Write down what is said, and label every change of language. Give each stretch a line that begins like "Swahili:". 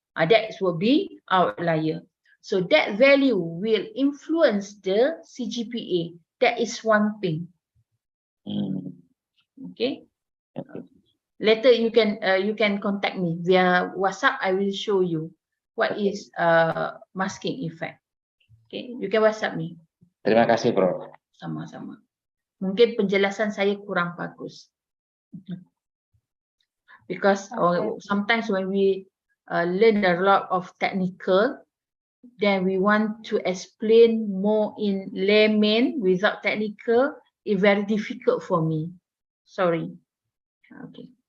English: That will be outlier. So that value will influence the CGPA. That is one thing. Okay. Later you can contact me via WhatsApp. I will show you what is masking effect. Okay, you can WhatsApp me.
Indonesian: Terima kasih, Prof. Sama-sama. Mungkin penjelasan saya kurang bagus.
English: Because sometimes when we learn a lot of technical, then we want to explain more in layman without technical. It's very difficult for me. Sorry. Okay.